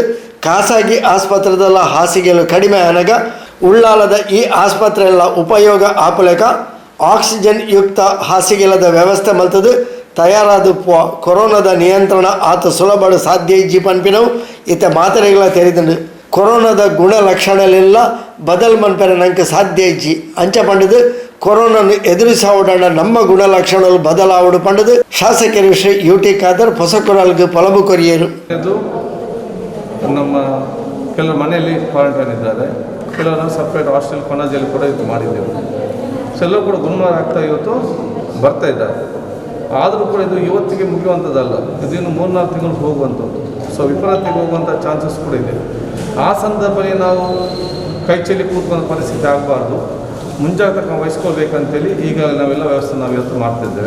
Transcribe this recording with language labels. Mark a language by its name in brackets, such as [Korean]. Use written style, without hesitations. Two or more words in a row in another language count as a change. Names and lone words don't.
[Tulu] ಖಾಸಗಿ ಆಸ್ಪತ್ರೆದಲ್ಲ ಹಾಸಿಗೆಗಳು ಕಡಿಮೆ ಅನಗ ಉಳ್ಳಾಲದ ಈ ಆಸ್ಪತ್ರೆಯಲ್ಲ ಉಪಯೋಗ ಆಪಲೇಕ ಆಕ್ಸಿಜನ್ ಯುಕ್ತ ಹಾಸಿಗೆಲದ ವ್ಯವಸ್ಥೆ ಮಲ್ತದು ತಯಾರಾದ ಕೊರೋನಾದ ನಿಯಂತ್ರಣ ಆತ ಸುಲಭ ಸಾಧ್ಯ ಇಜ್ಜಿ ಪನ್ಪಿನವು ಇತ್ತ ಮಾತ್ರೆಗಳ ತೆರೆದು ಕೊರೋನಾದ ಗುಣಲಕ್ಷಣಲೆಲ್ಲ ಬದಲ್ ಮನ್ಪೆರ ನಂಗೆ ಸಾಧ್ಯ ಇಜ್ಜಿ ಅಂಚ ಪಂಡದು ಕೊರೋನಾನು ಎದುರಿಸಾವುಡ ನಮ್ಮ ಗುಣಲಕ್ಷಣಗಳು ಬದಲಾವಡು ಪಂಡದು ಶಾಸಕರು ಶ್ರೀ ಯುಟಿ ಖಾದರ್ ಹೊಸಕೊರಲ್ಗೆ ಪೊಲಬು ಕೊರಿಯರು. [Kannada] ನಮ್ಮ ಕೆಲವು ಮನೆಯಲ್ಲಿ ಕ್ವಾರಂಟೈನ್ ಇದ್ದಾರೆ, ಕೆಲವರು [English] separate hostel [Kannada] ಕೊನಾಜಲ್ಲಿ ಕೂಡ ಇದು ಮಾಡಿದ್ದೆವು. ಸೊ ಎಲ್ಲರೂ ಕೂಡ ಗುಣಮುಖ ಆಗ್ತಾ ಇವತ್ತು ಬರ್ತಾ ಇದ್ದಾರೆ. ಆದರೂ ಕೂಡ ಇದು ಇವತ್ತಿಗೆ ಮುಗಿಯುವಂಥದ್ದಲ್ಲ, ಇದು ಇನ್ನು 3-4 ತಿಂಗಳು ಹೋಗುವಂಥದ್ದು. ಸೊ ವಿಪರೀತಕ್ಕೆ ಹೋಗುವಂಥ ಚಾನ್ಸಸ್ ಕೂಡ ಇದೆ. ಆ ಸಂದರ್ಭದಲ್ಲಿ ನಾವು ಕೈ ಚೆಲ್ಲಿ ಕೂತ್ಕೊಂಡ ಪರಿಸ್ಥಿತಿ ಆಗಬಾರ್ದು, ಮುಂಜಾಗ್ರತೆ ವಹಿಸ್ಕೊಳ್ಬೇಕಂತೇಳಿ ಈಗ ನಾವೆಲ್ಲ ವ್ಯವಸ್ಥೆ ನಾವು ಇವತ್ತು ಮಾಡ್ತಿದ್ದೇವೆ.